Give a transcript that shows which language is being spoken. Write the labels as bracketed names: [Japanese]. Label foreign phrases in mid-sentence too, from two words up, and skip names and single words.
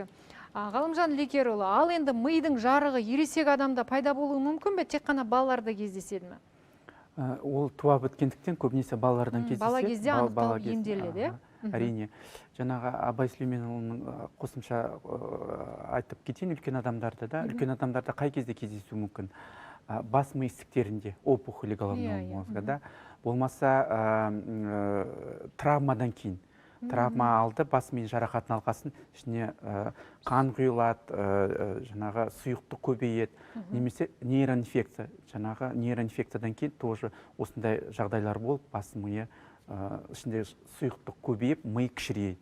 [Kazakh] Ғалымжан Лекерұлы, ал енді мидың жарығы ересек адамда пайда болуы мүмкін бе, тек қана балаларда кездеседі ме? Ол туа біткендіктен көбінесе балалардан кездеседі. Бала кезде анықталып емделеді. Әрине. Жаңағы Абай Сүлейменұлының қосымша айтып кетейін, үлкен адамдарда қай кезде кездесуі мүмкін? Бас ми ісіктерінде, [Russian] опухоли головного мозга, [Kazakh] болмаса травмадан кейін. Травма алды, бас ми жарақатын алғасын, ішіне қан құйылады, жаңағы сұйықтық көбейеді, немесе нейроинфекция, жаңағы нейроинфекциядан кейін тоже осындай жағдайлар болып, бас миы ішінде сұйықтық көбейіп, ми кішірейді.